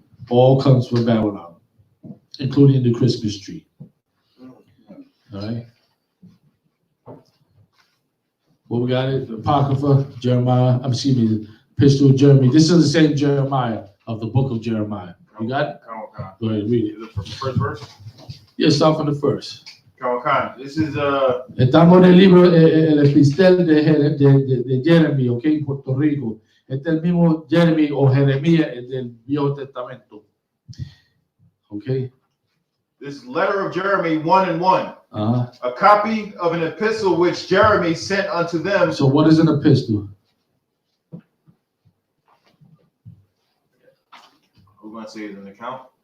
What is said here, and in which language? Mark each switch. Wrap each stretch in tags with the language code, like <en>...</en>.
<en>All comes from Babylon, including the Christmas tree. All right. What we got it? Apocrypha, Jeremiah, the epistle of Jeremy. This is the same Jeremiah of the book of Jeremiah. You got it? Go ahead, read it. Is it from the first verse? Yeah, start from the first. This is</en> <es>Estamos en el libro, el epistel de Jeremy, ok, en Puerto Rico. Este es el mismo Jeremy o Jeremías del Viejo Testamento.</es> <en>Ok. this letter of Jeremy 1 and 1. A copy of an epistle which Jeremy sent unto them. So what is an epistle? We're going to say it's an account.</en>